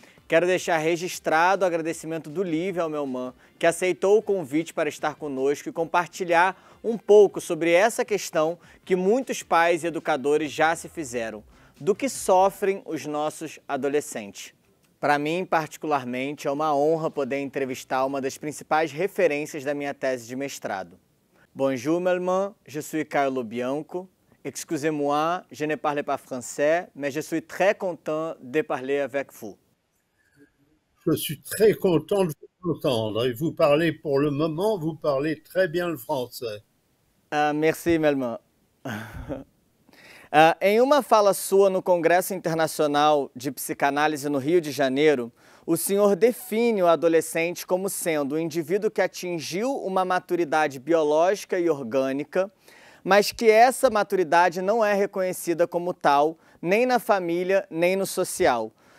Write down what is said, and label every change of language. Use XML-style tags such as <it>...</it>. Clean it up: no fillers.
<pt>Quero deixar registrado o agradecimento do Livre ao Melman, que aceitou o convite para estar conosco e compartilhar um pouco sobre essa questão que muitos pais e educadores já se fizeram, do que sofrem os nossos adolescentes. Para mim, particularmente, é uma honra poder entrevistar uma das principais referências da minha tese de mestrado.</pt> <fr>Bonjour Melman, je suis Carlo Bianco. Excusez-moi, je ne parle pas français, mais je suis très content de parler avec vous. Je suis très content de vous entendre. Et vous parlez, pour le moment, vous parlez très bien le français. Merci, Melman.</fr> <pt>Em uma fala sua no Congresso Internacional de Psicanálise no Rio de Janeiro, o senhor define o adolescente como sendo um indivíduo que atingiu uma maturidade biológica e orgânica, mas que essa maturidade não é reconhecida como tal, nem na família, nem no social.</pt>